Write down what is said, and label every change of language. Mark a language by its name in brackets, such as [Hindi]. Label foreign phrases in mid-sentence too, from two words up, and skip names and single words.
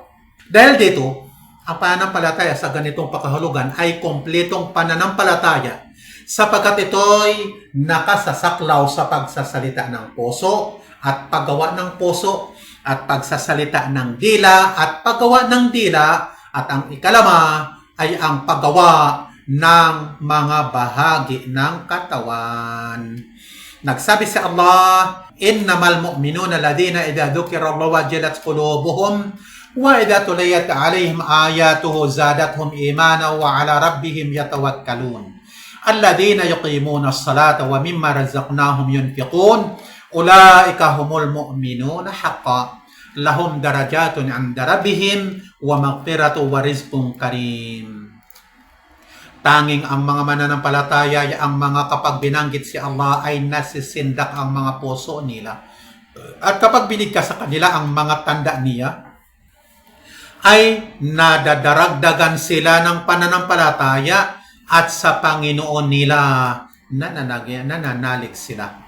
[Filipino] Dahil dito, ang pananampalataya sa ganitong pakahulugan ay kompletong pananampalataya sapagkat ito'y nakasasaklaw sa pagsasalita ng puso at paggawa ng puso at pagsasalita ng dila at paggawa ng dila, at ang ikalama ay ang paggawa ng mga bahagi ng katawan. Nagsabi si Allah, [Arabic] إنما المؤمنون الذين إذا ذكر الله وجلت قلوبهم وإذا تليت عليهم آياته زادتهم إيمانا وعلى ربهم يتوكلون. الذين يقيمون الصلاة ومما رزقناهم ينفقون. أولئك هم المؤمنون حقا. لهم درجات عند ربهم ومغفرة ورزق كريم. [Filipino] Tanging ang mga mananampalataya, ang mga kapag binanggit si Allah ay nasisindak ang mga puso nila. At kapag binigkas sa kanila ang mga tanda niya, ay nadadaragdagan sila ng pananampalataya at sa Panginoon nila nananalig sila.